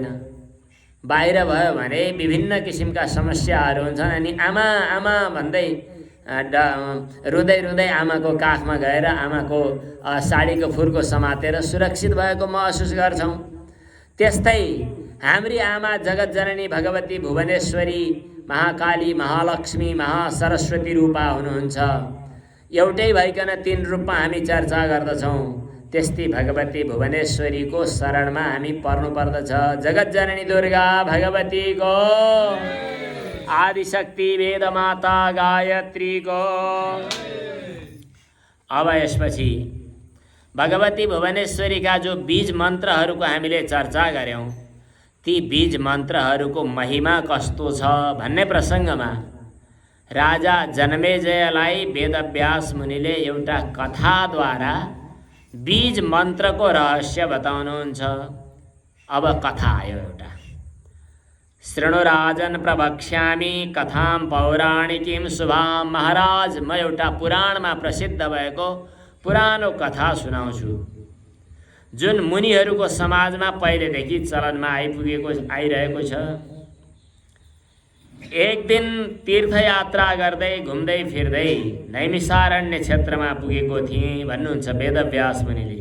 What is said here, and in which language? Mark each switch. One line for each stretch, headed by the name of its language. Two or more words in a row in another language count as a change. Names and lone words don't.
Nepali: बाहिर भयो भने विभिन्न किसिमका समस्याहरू हुन्छन् अनि आमा आमा भन्दै रुँदै रुँदै आमाको काखमा गएर आमाको साडीको फुर्को समातेर सुरक्षित भएको महसुस गर्छौँ। त्यस्तै हाम्री आमा जगतजननी भगवती भुवनेश्वरी, महाकाली, महालक्ष्मी, महासरस्वती रूपा हुनुहुन्छ। एउटै भइकन 3 रूपमा हामी चर्चा गर्दछौँ। त्यस्तै भगवती भुवनेश्वरीको शरणमा हामी पर्नुपर्दछ। जगतजननी दुर्गा भगवतीको, आदिशक्ति वेदमाता गायत्रीको। अब यसपछि भगवती भुवनेश्वरीका जो बीज मन्त्रहरूको हामीले चर्चा गऱ्यौँ, ती बीज मन्त्रहरूको महिमा कस्तो छ भन्ने प्रसङ्गमा राजा जनमेजयलाई वेदव्यास मुनिले एउटा कथाद्वारा बीज मन्त्रको रहस्य बताउनुहुन्छ। अब कथा आयो एउटा।
Sanskrit: शृणु राजन प्रवक्ष्यामि कथां पौराणिकीं शुभां।
Nepali: महाराज, म एउटा पुराणमा प्रसिद्ध भएको पुरानो कथा सुनाउँछु, जुन मुनिहरूको समाजमा पहिलेदेखि चलनमा आइरहेको छ। एक दिन तीर्थयात्रा गर्दै घुम्दै फिर्दै नैमिषारण्य क्षेत्रमा पुगेको थिएँ भन्नुहुन्छ वेदव्यास मुनिले।